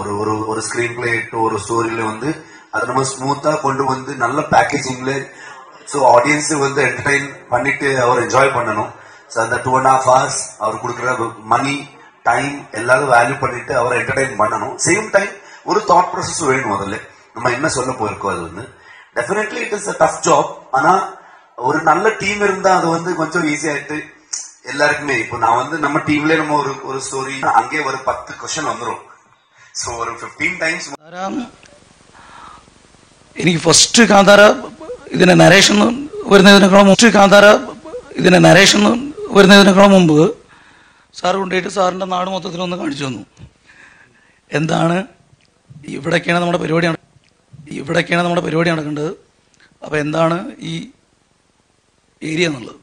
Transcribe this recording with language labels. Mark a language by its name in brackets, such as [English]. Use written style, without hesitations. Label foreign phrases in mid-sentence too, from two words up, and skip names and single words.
[Tamil] ஒரு [English] screen play [Tamil] ஒரு ஸ்டோரியில வந்து அதை நம்ம ஸ்மூத்தா கொண்டு வந்து நல்ல பேக்கேஜிங்ல, [English] so audience [Tamil] வந்து என்டர்டைன் பண்ணிட்டு அவர் என்ஜாய் பண்ணணும். சோ அந்த 2.5 hours அவர் கொடுக்குற மணி, டைம் எல்லாரும் வேல்யூ பண்ணிட்டு அவரை என்டர்டைன் பண்ணணும். [English] same time [Tamil] ஒரு [English] thought process [Tamil] வேணும். அதில் நம்ம என்ன சொல்ல போயிருக்கோம் அது வந்து [English] definitely it is a tough job. [Tamil] ஆனா ஒரு நல்ல டீம் இருந்தா அது வந்து கொஞ்சம் ஈஸி ஆயிட்டு எல்லாருக்குமே. இப்போ நான் வந்து நம்ம டீம்ல நம்ம ஒரு ஸ்டோரி அங்கே ஒரு 10 கொஸ்டின் வந்துடும். [Malayalam] സോ ഒരു 15 ടൈംസ് എനിക്ക് ഫസ്റ്റ് കാന്താര ഇതിന്റെ നരേഷൻ വരുന്നതിനേക്കാളും മുമ്പ് സാർ കൊണ്ടുപോയിട്ട് സാറിന്റെ നാട് മൊത്തത്തിലൊന്ന് കാണിച്ചു തന്നു. എന്താണ് ഇവിടേക്കാണ് നമ്മുടെ പരിപാടി നടക്കേണ്ടത്, അപ്പോൾ എന്താണ് ഈ ഏരിയ എന്നുള്ളത്.